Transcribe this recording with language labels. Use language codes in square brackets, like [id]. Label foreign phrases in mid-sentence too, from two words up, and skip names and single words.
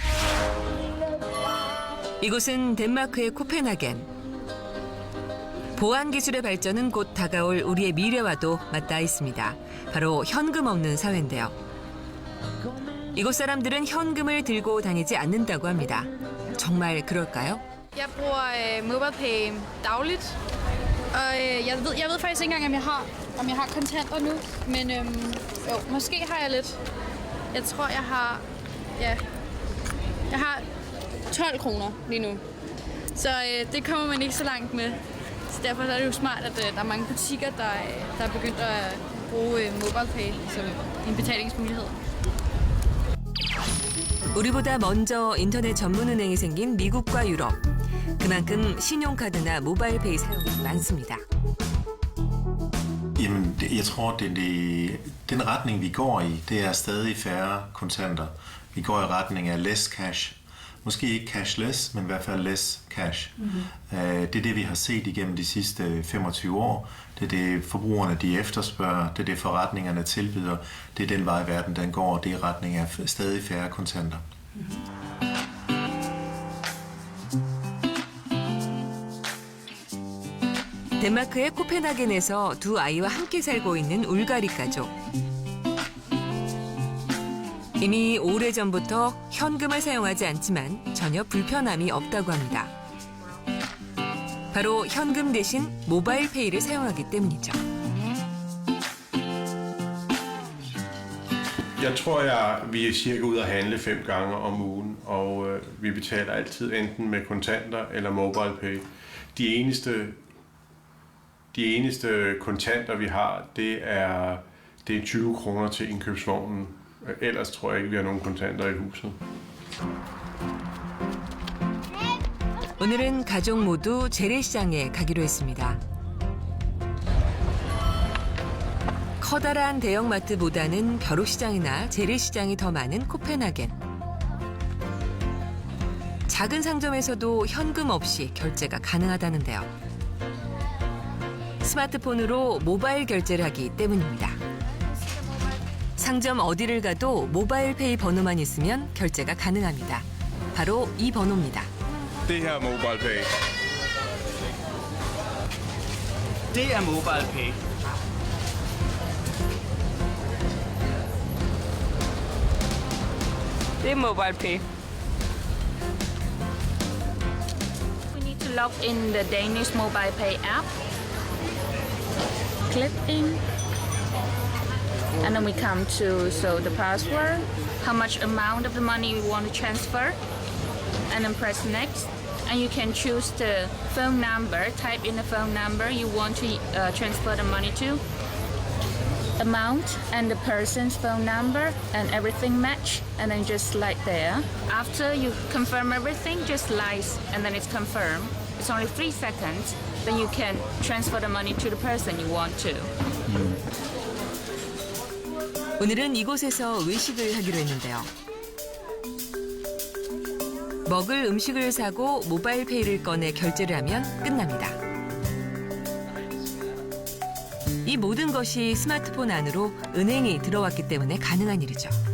[ko] 이곳은 덴마크의 코펜하겐. 보안 기술의 발전은 곧 다가올 우리의 미래와도 맞닿아 있습니다. 바로 현금 없는 사회인데요. 이곳 사람들은 현금을 들고 다니지 않는다고 합니다. 정말 그럴까요? [da] Jeg bruger MobilePay dagligt, og jeg ved faktisk ikke engang, om jeg har kontanter nu, men jo, måske har jeg lidt. Jeg tror, jeg har 12 kroner lige nu, så det kommer man ikke så langt med. Så derfor er det jo smart, at der er mange butikker, der er begyndt at bruge MobilePay som en betalingsmulighed. [ko] 우리보다 먼저 인터넷 전문은행이 생긴 미국과 유럽. 그만큼 신용카드나 모바일페이 사용이 많습니다. [da] Jamen, jeg tror, den retning, vi går i, det er stadig færre kontanter. Vi går i retning af [en] less cash. [da] Måske ikke cashless, men i hvert fald [en] less cash. [da] Det er det, vi har set igennem de sidste 25 år. Det er det, forbrugerne de efterspørger. Det er det, forretningerne tilbyder. Det er den vej, verden den går. Det er i retning af stadig færre kontanter. [ko] 덴마크의 코펜하겐에서 두 아이와 함께 살고 있는 울가리 가족. 이미 오래전부터 현금을 사용하지 않지만 전혀 불편함이 없다고 합니다. 바로 현금 대신 모바일페이를 사용하기 때문이죠. [da] Jeg tror, vi er cirka ude at handle 5 gange om ugen, og vi betaler altid enten med kontanter eller MobilePay. De eneste kontanter, vi har, det er 20 kroner til indkøbsvognen. Ellers tror jeg ikke, vi har nogen kontanter i huset. [ko] 오늘은 가족 모두 재래시장에 가기로 했습니다. 커다란 대형마트보다는 벼룩시장이나 재래시장이 더 많은 코펜하겐. 작은 상점에서도 현금 없이 결제가 가능하다는데요. 스마트폰으로 모바일 결제를 하기 때문입니다. 상점 어디를 가도 모바일페이 번호만 있으면 결제가 가능합니다. 바로 이 번호입니다. [da] Det her er MobilePay. Det er MobilePay. Det er MobilePay. [en] We need to log in the Danish MobilePay app. Click in. And then we come to the password, how much amount of the money you want to transfer, and then press next. And you can choose the phone number, type in the phone number you want to transfer the money to, amount and the person's phone number, and everything match, and then just slide there. After you confirm everything, just slide, and then it's confirmed. It's only 3 seconds, then you can transfer the money to the person you want to. [ko] 오늘은 이곳에서 외식을 하기로 했는데요. 먹을 음식을 사고 모바일페이를 꺼내 결제를 하면 끝납니다. 이 모든 것이 스마트폰 안으로 은행이 들어왔기 때문에 가능한 일이죠.